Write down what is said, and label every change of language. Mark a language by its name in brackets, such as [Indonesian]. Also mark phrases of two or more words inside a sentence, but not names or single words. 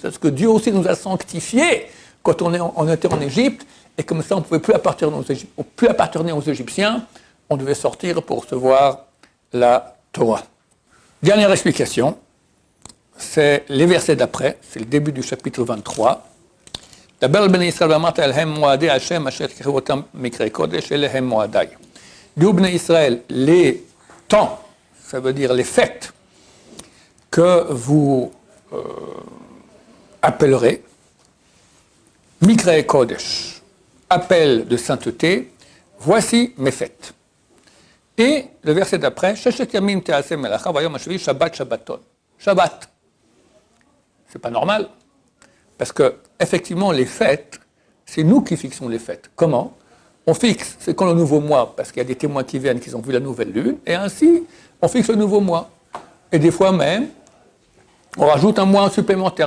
[French] Parce que Dieu aussi nous a sanctifiés quand on était en Égypte, et comme ça, on ne pouvait plus appartenir aux Égyptiens, on devait sortir pour recevoir la Torah. Dernière explication, c'est les versets d'après, c'est le début du chapitre 23. D'abord, [Hebrew] בני ישראל ואמרת אלהם מועדי ה' אשר תקראו אתם מקראי קודש אלה הם מועדי. [French] Dis Bnei Israël, les temps, ça veut dire les fêtes que vous appellerez, [Hebrew] mikrei kodesh, [French] appel de sainteté, voici mes fêtes. Et le verset d'après, [Hebrew] ששת ימים תעשה מלאכה וביום השביעי שבת שבתון. שבת. [French] C'est pas normal, parce que effectivement les fêtes, c'est nous qui fixons les fêtes. Comment? On fixe, c'est quand le nouveau mois, parce qu'il y a des témoins qui viennent, qui ont vu la nouvelle lune, et ainsi on fixe le nouveau mois. Et des fois même, on rajoute un mois supplémentaire.